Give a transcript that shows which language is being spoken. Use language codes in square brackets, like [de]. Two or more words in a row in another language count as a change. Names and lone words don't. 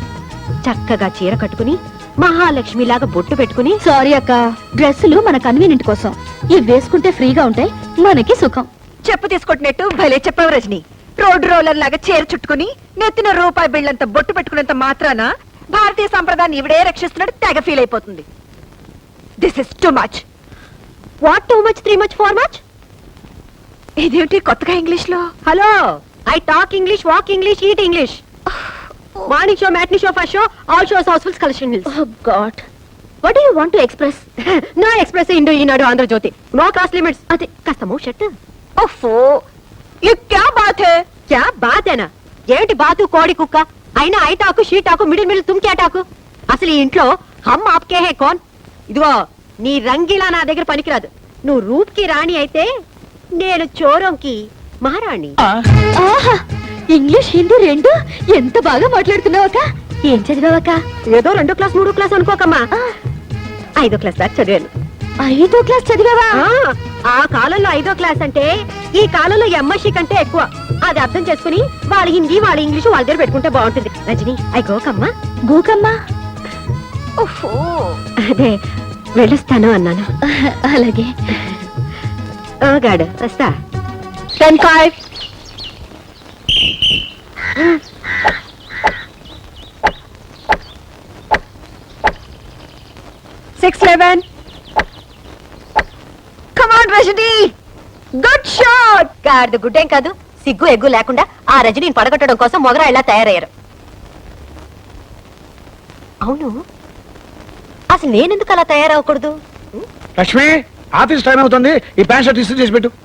[te] చక్కగా చీర కట్టుకుని మహాలక్ష్మిలాగా బొట్టు పెట్టుకుని. సారీ అక్క, డ్రెస్సులు మన కన్వీనియంట్ కోసం. ఇవి వేసుకుంటే ఫ్రీగా ఉంటాయి, మనకి సుఖం. చెప్పు తీసుకొట్టినట్టు భలే చెప్పావు రజని. రోడ్డు రోలర్ లాగా చీర చుట్టుకుని నెత్తిన రూపాయి బిళ్ళంత బొట్టు పెట్టుకున్నంత మాత్రాన భారతీయ సంప్రదాయాన్ని ఇవిడే రక్షిస్తున్నట్టు తెగ ఫీల్ అయిపోతుంది. [en] This is too much. What too much, 3 much, 4 much? [te] ఇదేమిటి కొత్తగా ఇంగ్లీష్ లో? [en] Hello, I talk English, walk English, eat English. Morning show, matinee show, first show, all shows, housefulls, collection hills. Oh God, what do you want to express? No express Indo Eenadu Andhra Jyothi, no class limits. [te] అదే కాస్త [en] mouth shut. [te] ఓఫో, [hi] ये क्या बात है? क्या बात है ना? [te] ఏంటి బాతు కోడి కుక్క అయినా ఐటాకు షీటాకు మిడిల్ తుమ్ క్యాటాకు? అసలు ఈ ఇంట్లో హమ్ ఆప్కే హే కౌన్? ఇదిగో, నీ రంగిలా నా దగ్గర పనికిరాదు. నువ్వు రూప్ కి రాణి అయితే నేను చోరంకి మహారాణి. ఆహా, ఇంగ్లీష్ హిందీ రెండు ఎంత బాగా మాట్లాడుతున్నావక్క. ఏం చదివావక్క? ఏదో 2వ క్లాస్ 3వ క్లాస్ అనుకోకమ్మా, 5వ క్లాస్ దాకా చదివాను. 5వ క్లాస్ చదివావా? ఆ కాలంలో 5వ క్లాస్ అంటే ఈ కాలంలో ఎంఎస్సీ కంటే ఎక్కువ. అది అర్థం చేసుకుని వాళ్ళ హిందీ, వాళ్ళ ఇంగ్లీషు వాళ్ళ దగ్గర పెట్టుకుంటే బాగుంటుంది. రజని, ఐ గోకమ్మా. గోకమ్మా? ఓహో, అదే వెళ్ళొస్తాను అన్నాను. అలాగే. గాడు వస్తా. 10-5. [en] Come on, [te] రజని, [en] good shot. [te] గాడిద గుడ్డేం కాదు, సిగ్గు ఎగ్గు లేకుండా ఆ రజనీని పడగొట్టడం కోసం మొగరా ఇలా తయారయ్యారు. అవును, అసలు నేనెందుకు అలా తయారవకూడదు? లక్ష్మి, ఆఫీస్ టైం అవుతుంది, ఈ ప్యాంట్ షర్ట్ ఇస్త్రీ చేసి పెట్టు.